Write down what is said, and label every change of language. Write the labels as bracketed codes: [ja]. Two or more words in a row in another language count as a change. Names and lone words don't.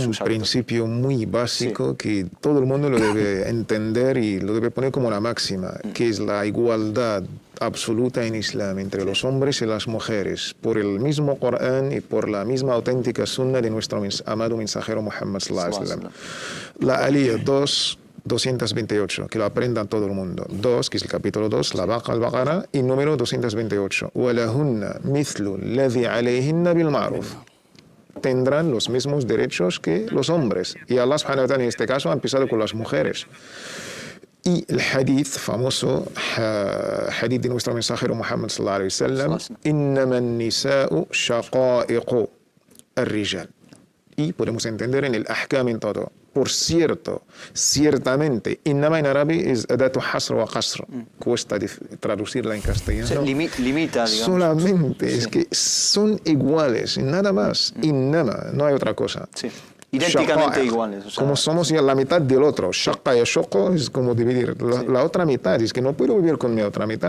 [es] Hay un principio muy básico que todo el mundo lo debe entender y lo debe poner como la máxima, que es la igualdad absoluta en Islam entre los hombres y las mujeres, por el mismo Corán y por la misma auténtica sunna de nuestro amado mensajero Muhammad [ar] صلى الله عليه وسلم. [es] La Aliyah 228, que lo aprendan todo el mundo. 2, que es el capítulo 2, la Al-Baqara, y número 228. [ar] وَلَهُنَّ مِثْلُ الَّذِي عَلَيْهِنَّ بِالْمَعْرُوفِ. [es] Tendrán los mismos derechos que los hombres. Y Allah [ar] سبحانه وتعالى [es] en este caso ha empezado con las mujeres. Y el hadith famoso, hadith de nuestro mensajero Muhammad [ar] صلى الله عليه وسلم, إِنَّمَا النِّسَاءُ شَقَائِقُ الرِّجَالِ. [es] Y podemos entender en el ahkam en todo. Por cierto, ciertamente, innama en árabe es [ar] أداة حصر وقصر. [es] Cuesta traducirla en castellano. Limita, digamos. Solamente es que son iguales, nada más. Innama, no hay otra cosa. Sí. Idénticamente iguales. O sea, como somos ya la mitad del otro. Shaqqa y shaqqa es como dividir. La otra mitad es que no puedo vivir con mi otra mitad.